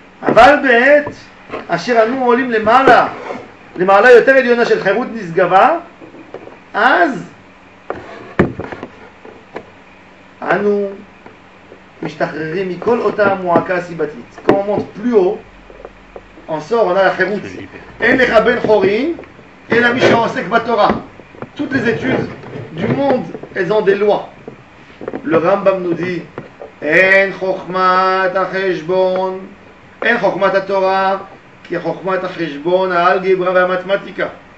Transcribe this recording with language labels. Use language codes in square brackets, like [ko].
[he] אבל בעת אשר אנו עולים למעלה יותר עליונה של חירות נשגבה, אז אנו משתחררים מכל אותה המועקה הסיבתית. [fr] Quand on monte plus haut, on sort, on a la חירות. [he] אין לך בן חורין, אלא מי שעוסק בתורה. [fr] Toutes les études du monde, elles ont des lois. Le Rambam nous dit, [he] אין חוכמת החשבון, אין חוכמת התורה, כי חוכמת החשבון, האלגברה והמתמטיקה.